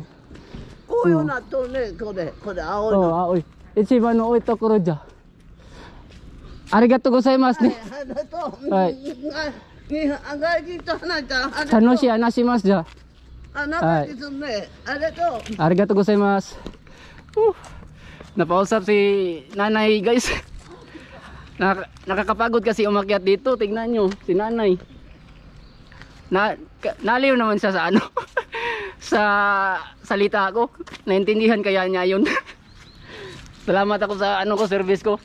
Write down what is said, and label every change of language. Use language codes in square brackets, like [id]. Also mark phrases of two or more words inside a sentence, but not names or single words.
[ja] 紅葉なっとるね、これ青いの。青い。一番の多いところじゃ。ありがとうございますね。はい。外人と話したら楽しい話しますじゃあ。仲良しすんね。ありがとう。ありがとうございます。 [tl] Napausap si nanay guys. Nakakapagod kasi umakyat dito. Tingnan nyo, si nanay. Naliw naman siya sa sa salita ko. Naintindihan kaya niya yun. Salamat ako sa service ko.